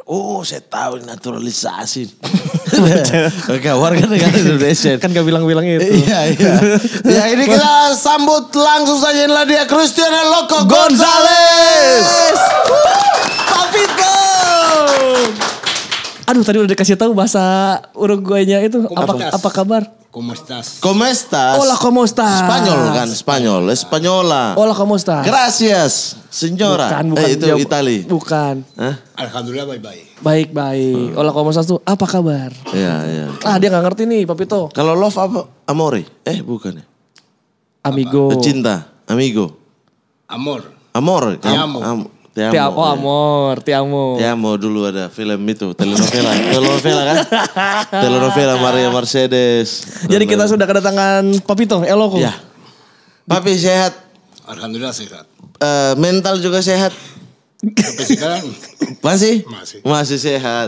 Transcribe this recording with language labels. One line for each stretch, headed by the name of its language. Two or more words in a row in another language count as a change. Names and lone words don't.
Indonesian: Oh, saya tahu naturalisasi. Oke, warga negara Indonesia. Kan gak bilang-bilang itu. Iya. Ya ini kita sambut langsung saja, inilah dia Cristiano Loco Gonzalez. Papito. Aduh, tadi udah dikasih tahu bahasa Uruguaynya itu. Apa kabar?
Spanish: ¿Cómo estás? ¿Cómo estás? Hola, ¿cómo estás?
Indonesian: Spanyol kan, Spanyol,
Spanish: Espanyola. Hola, ¿cómo estás? Gracias, señora.
Indonesian: Bukan itu Itali. Bukan. Hah? Alhamdulillah baik-baik. Baik.
Spanish: Hola, ¿cómo estás
Indonesian: tuh? Apa kabar? Iya. Dia gak ngerti nih, Papito. Kalau love apa? Amore? Bukan ya? Amigo. Cinta, amigo.
Spanish: Amor. Amor. Te amo. Te amo. Amor, te amo. Te amo
Indonesian: dulu ada film itu, telenovela kan? Telenovela Maria Mercedes. Jadi kita sudah kedatangan Papito, Eloko. Ya. Papi sehat. Alhamdulillah sehat. Mental juga sehat. Sampai sekarang Masih sehat.